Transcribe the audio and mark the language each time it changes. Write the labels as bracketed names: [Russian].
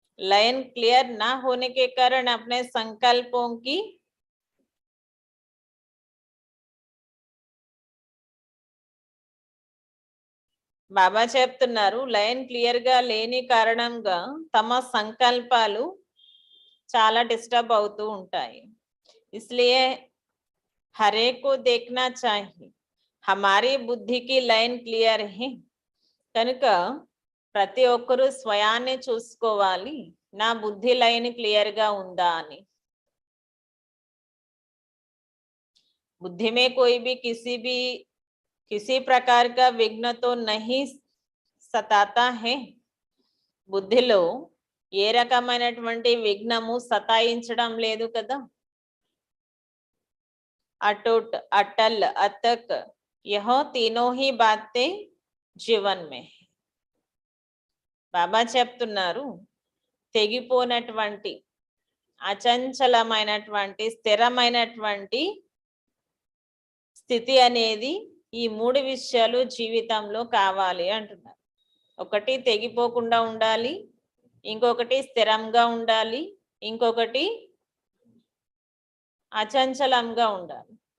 [Hindi] Line clear ना होने के कारण अपने संकल्पों की [Telugu] బాబా చెప్తున్నారు, లైన్ క్లియర్ గా లేని కారణంగా తమ సంకల్పాలు చాలా డిస్టర్బ్ అవుతూ ఉంటాయి. [Hindi] इसलिए हर एक को देखना चाहिए हमारी बुद्धि की लाइन क्लियर है. [Telugu] కనుక ప్రతి ఒక్కరూ స్వయాన్ని చూసుకోవాలి, నా బుద్ధి లైన్ క్లియర్ గా ఉందా అని. [Hindi] बुद्धि में कोई भी किसी प्रकार का विघ्न तो नहीं सताता है. [Telugu] బుద్ధిలో ఏ రకమైనటువంటి విఘ్నము సతాయించడం లేదు కదా. [Hindi] अटूट अटल अतक यह तीनों ही बातें जीवन में. [Telugu] బాబా చెప్తున్నారు, తెగిపోనటువంటి, అచంచలమైనటువంటి, స్థిరమైనటువంటి స్థితి అనేది ఈ మూడు విషయాలు జీవితంలో కావాలి అంటున్నారు. ఒకటి తెగిపోకుండా ఉండాలి, ఇంకొకటి స్థిరంగా ఉండాలి, ఇంకొకటి అచంచలంగా ఉండాలి.